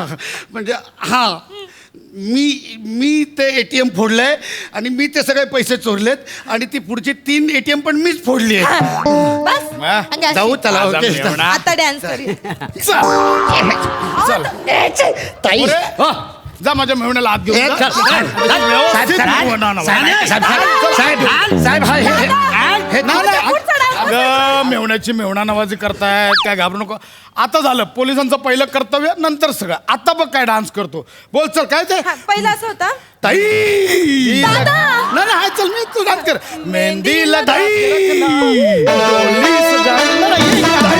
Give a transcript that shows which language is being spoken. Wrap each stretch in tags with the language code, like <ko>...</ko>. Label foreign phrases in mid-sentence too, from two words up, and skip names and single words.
<mr>म्हणजे हा मी ते ATM फोडलंय आणि मी ते सगळे पैसे चोरलेत आणि ती पुढची 3 ATM पण मीच फोडली आहे. बस हा. आणि अशी. जाऊ चला माझा ओके. मेवणा. आता डान्स करूया चल ताई अरे, हो. जा माझ्या मेहण्याला हात घेऊन ए, जा. चल, चल, व्यवस्थित साहेब, मेवणा नवा. साहेब हा हे नाही. अगं मेवण्याची मेवणा नवाजी करताय काय घाबरू नको. आता झालं पोलिसांचं पहिलं कर्तव्य नंतर सगळं. आता बघ काय डान्स करतो. बोल चल काय ते हा, पहिला असं होता ताई नाही हाय चल मी तू डान्स कर.</mr> <hi>मेहंदी लगाई डोली सजा-</hi> <mr>नाही, नाही,</mr>